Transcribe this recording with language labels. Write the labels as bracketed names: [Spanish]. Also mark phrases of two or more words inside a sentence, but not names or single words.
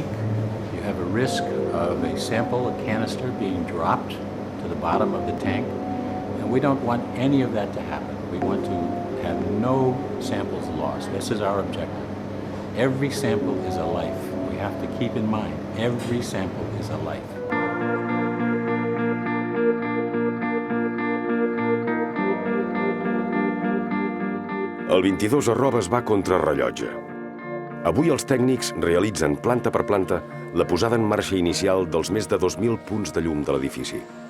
[English] You have a risk of a sample, a canister, being dropped to the bottom of the tank. And we don't want any of that to happen. We want to have no samples lost. This is our objective. Every sample is a life. We have to keep in mind, every sample is a life. [Catalan] El 22 arrobes va contra rellotge. Avui els tècnics realitzen planta per planta la posada en marxa inicial dels més de 2.000 punts de llum de l'edifici.